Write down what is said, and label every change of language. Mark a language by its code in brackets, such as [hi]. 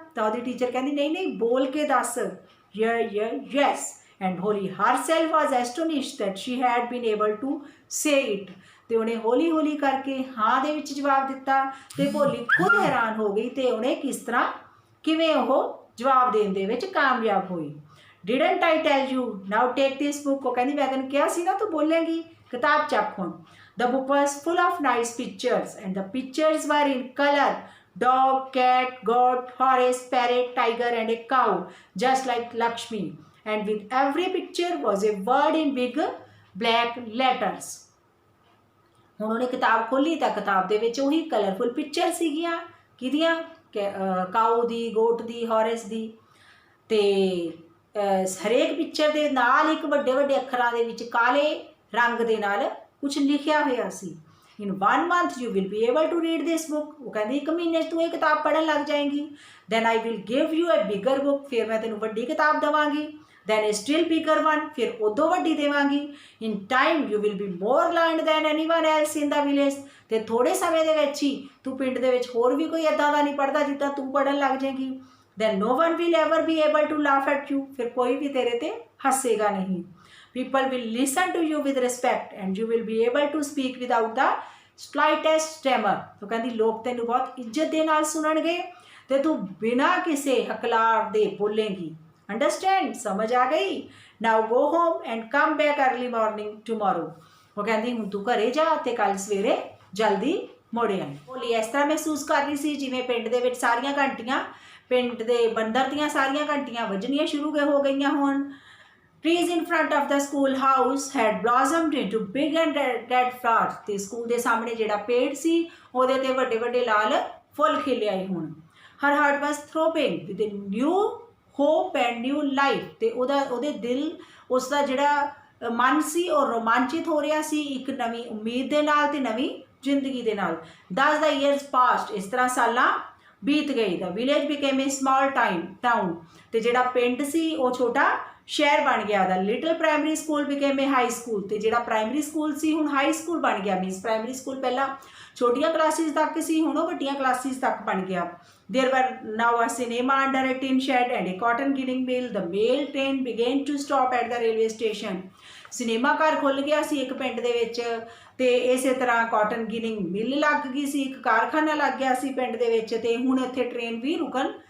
[pa] ਤਾਂ ਉਹਦੀ ਟੀਚਰ ਕਹਿੰਦੀ ਨਹੀਂ ਬੋਲ ਕੇ ਦੱਸ। Yes, and Bholi [en] herself was astonished that she had been able to say it, [pa] ਤੇ ਉਹਨੇ ਹੌਲੀ ਹੌਲੀ ਕਰਕੇ ਹਾਂ ਦੇ ਵਿੱਚ ਜਵਾਬ ਦਿੱਤਾ ਤੇ ਭੋਲੀ ਖੁਦ ਹੈਰਾਨ ਹੋ ਗਈ ਤੇ ਉਹਨੇ ਕਿਵੇਂ ਉਹ ਜਵਾਬ ਦੇਣ ਦੇ ਵਿੱਚ ਕਾਮਯਾਬ ਹੋਈ। [en] Didn't I tell you? Now take this book, [pa] ਉਹ ਕਹਿੰਦੀ ਮੈਂ ਤੈਨੂੰ ਕਿਹਾ ਸੀ ਨਾ ਤੂੰ ਬੋਲੇਂਗੀ, ਕਿਤਾਬ ਚੱਕ ਹੁਣ। [en] The book was full of nice pictures and the pictures were in color, dog, cat, goat, horse, parrot, tiger and a cow, just like Lakshmi, and with every picture was a word in big black letters. [pa] ਹੁਣ ਉਹਨੇ ਕਿਤਾਬ ਖੋਲ੍ਹੀ ਤਾਂ ਕਿਤਾਬ ਦੇ ਵਿੱਚ ਉਹੀ colourful picture ਸੀਗੀਆਂ, ਕਿਹਦੀਆਂ? ਕਾਊ ਦੀ, ਗੋਟ ਦੀ, ਹੌਰਸ ਦੀ, ਤੇ ਹਰੇਕ ਪਿਕਚਰ ਦੇ ਨਾਲ ਇੱਕ ਵੱਡੇ ਵੱਡੇ ਅੱਖਰਾਂ ਦੇ ਵਿੱਚ ਕਾਲੇ ਰੰਗ ਦੇ ਨਾਲ ਕੁਝ ਲਿਖਿਆ ਹੋਇਆ ਸੀ। [en] In 1 month you will be able to read this book, [pa] ਉਹ ਕਹਿੰਦੀ 1 ਮਹੀਨੇ 'ਚ ਤੂੰ ਇਹ ਕਿਤਾਬ ਪੜ੍ਹਨ ਲੱਗ ਜਾਏਂਗੀ। [en] Then I will give you a bigger book, [pa] ਫਿਰ ਮੈਂ ਤੈਨੂੰ ਵੱਡੀ ਕਿਤਾਬ ਦੇਵਾਂਗੀ। [en] Then a still bigger one, [pa] ਫਿਰ ਉਦੋਂ ਵੱਡੀ ਦੇਵਾਂਗੀ। [en] In time you will be more learned than anyone else in the village, [pa] ਤੇ ਥੋੜ੍ਹੇ ਸਮੇਂ ਦੇ ਵਿੱਚ ਹੀ ਤੂੰ ਪਿੰਡ ਦੇ ਵਿੱਚ ਹੋਰ ਵੀ ਕੋਈ ਇੱਦਾਂ ਦਾ ਨਹੀਂ ਪੜ੍ਹਦਾ ਜਿੱਦਾਂ ਤੂੰ ਪੜ੍ਹਨ ਲੱਗ ਜਾਏਂਗੀ। [en] Then no one will ever be able to laugh at you, [pa] ਫਿਰ ਕੋਈ ਵੀ ਤੇਰੇ ਤੇ ਹੱਸੇਗਾ ਨਹੀਂ। [en] People will listen to you with respect and you will be able to speak without the slightest stammer, [pa] तो ਕਹਿੰਦੀ ਲੋਕ ਤੈਨੂੰ ਬਹੁਤ ਇੱਜ਼ਤ ਦੇ ਨਾਲ ਸੁਣਨਗੇ ਤੇ ਤੂੰ ਬਿਨਾਂ ਕਿਸੇ ਹਕਲਾਰ ਦੇ ਬੋਲੇਂਗੀ। ਅੰਡਰਸਟੈਂਡ, ਸਮਝ ਆ ਗਈ? [en] now go home and come back early morning tomorrow, [pa] ਉਹ ਕਹਿੰਦੀ ਹੁਣ ਤੂੰ ਘਰੇ ਜਾ ਤੇ ਕੱਲ ਸਵੇਰੇ ਜਲਦੀ ਮੁੜ ਆਈ। ਭੋਲੀ ਇਸ ਤਰ੍ਹਾਂ ਮਹਿਸੂਸ ਕਰ ਰਹੀ ਸੀ ਜਿਵੇਂ ਪਿੰਡ ਦੇ ਵਿੱਚ ਸਾਰੀਆਂ ਘੰਟੀਆਂ, ਪਿੰਡ ਦੇ ਬੰਦਰ ਦੀਆਂ ਸਾਰੀਆਂ ਘੰਟੀਆਂ ਵੱਜਣੀਆਂ ਸ਼ੁਰੂ ਹੋ ਗਈਆਂ ਹੋਣ। [en] Trees in front of the school house had blossomed into big and red flowers, [pa] ਤੇ ਸਕੂਲ ਦੇ ਸਾਹਮਣੇ ਜਿਹੜਾ ਪੇੜ ਸੀ ਉਹਦੇ ਤੇ ਵੱਡੇ ਵੱਡੇ ਲਾਲ ਫੁੱਲ ਖਿਲੇ ਆਏ ਹੁਣ। [en] Her heart was throbbing with a new hope and new life, [pa] ਤੇ ਉਹਦੇ ਦਿਲ, ਉਸ ਦਾ ਜਿਹੜਾ ਮਨ ਸੀ ਉਹ ਰੋਮਾਂਚਿਤ ਹੋ ਰਿਹਾ ਸੀ ਇੱਕ ਨਵੀਂ ਉਮੀਦ ਦੇ ਨਾਲ ਤੇ ਨਵੀਂ ਜ਼ਿੰਦਗੀ ਦੇ ਨਾਲ। [en] Thus the years passed, [pa] ਇਸ ਤਰ੍ਹਾਂ ਸਾਲਾਂ ਬੀਤ ਗਈ। [en] The village became a small town, [pa] ਤੇ ਜਿਹੜਾ ਪਿੰਡ ਸੀ ਉਹ ਛੋਟਾ ਸ਼ਹਿਰ ਬਣ ਗਿਆ। [en] the little primary school became a high school, [pa] ਤੇ ਜਿਹੜਾ ਪ੍ਰਾਇਮਰੀ ਸਕੂਲ ਸੀ ਹੁਣ ਹਾਈ ਸਕੂਲ ਬਣ ਗਿਆ। ਮੀਨਸ ਪ੍ਰਾਇਮਰੀ ਸਕੂਲ ਪਹਿਲਾਂ ਛੋਟੀਆਂ ਕਲਾਸਿਸ ਤੱਕ ਸੀ, ਹੁਣ ਉਹ ਵੱਡੀਆਂ ਕਲਾਸਿਸ ਤੱਕ ਬਣ ਗਿਆ। [en] There were now a cinema under a tin shed and a cotton ginning mill. The mail train began to stop at the railway station. [pa] Cinema ਘਰ ਖੁੱਲ੍ਹ ਗਿਆ ਸੀ ਇੱਕ ਪਿੰਡ ਦੇ ਵਿੱਚ, ਤੇ ਇਸੇ ਤਰ੍ਹਾਂ ਕਾਟਨ ਗਿਨਿੰਗ ਮਿਲ ਲੱਗ ਗਈ ਸੀ, ਇੱਕ ਕਾਰਖਾਨਾ ਲੱਗ ਗਿਆ ਸੀ ਪਿੰਡ ਦੇ ਵਿੱਚ, ਤੇ ਹੁਣ ਇੱਥੇ ਟ੍ਰੇਨ ਵੀ ਰੁਕਣ